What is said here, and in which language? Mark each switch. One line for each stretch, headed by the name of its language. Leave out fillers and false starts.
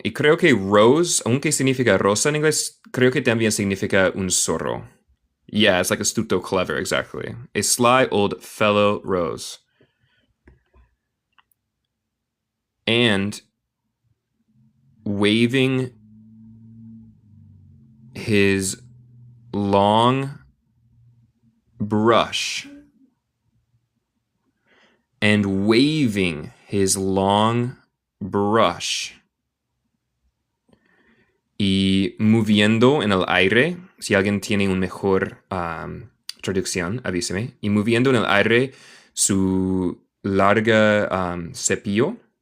Spanish: Y creo que rose, aunque significa rosa en inglés, creo que también significa un zorro.
English: Yeah, it's like astuto, clever, exactly. A sly old fellow rose. And waving his long brush. And waving his long brush.
Spanish: Y moviendo en el aire, si alguien tiene una mejor traducción, avíseme. Y moviendo en el aire su larga cepillo.